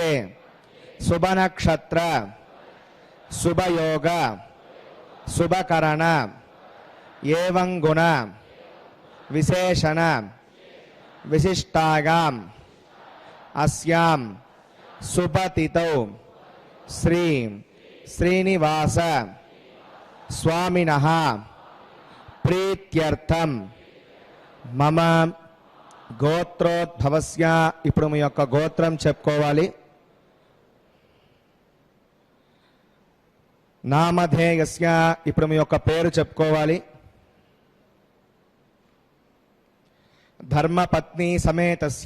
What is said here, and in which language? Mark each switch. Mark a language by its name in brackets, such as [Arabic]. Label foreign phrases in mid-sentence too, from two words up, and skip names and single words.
[Sanskrit] शुभनक्षत्र शुभयोग शुभकरण एवं गुण विशेषण विशिष्टायाम् अस्यां शुभतिथौ श्री श्रीनिवास स्वामिनः प्रीत्यर्थं मम గోత్రోద్భవస్య. [Telugu] ఇప్పుడు మీ యొక్క గోత్రం చెప్పుకోవాలి. నామధేయస్య. ఇప్పుడు మీ యొక్క పేరు చెప్పుకోవాలి. [Sanskrit] ధర్మపత్ని సమేతస్య.